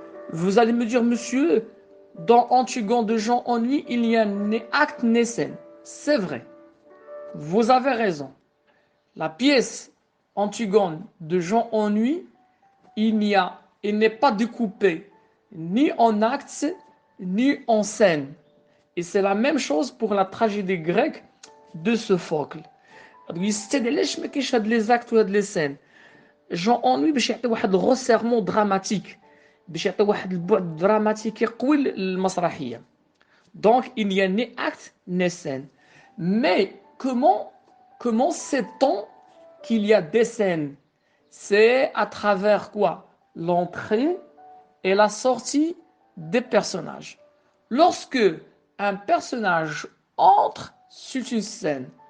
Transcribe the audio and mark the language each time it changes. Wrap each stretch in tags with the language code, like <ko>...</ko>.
<fr>Vous allez me dire, monsieur, dans Antigone de Jean Anouilh, il y a ni acte ni scène. C'est vrai. Vous avez raison. La pièce Antigone de Jean Anouilh, il n'est pas découpé ni en actes ni en scènes. Et c'est la même chose pour la tragédie grecque de Sophocle.</fr> <ar>يستدعي علاش ما كاينش هاد لي زاكت وهاد لي سين جون اونوي باش يعطي واحد الغوسيرمون دراماتيك باش يعطي واحد البعد دراماتيكي قوي للمسرحيه.</ar> <fr>Donc il n'y a ni acte ni scène. Mais comment sait-on qu'il y a des scènes? C'est à travers quoi? L'entrée et la sortie des personnages. Lorsque un personnage entre, c'est une scène.</fr>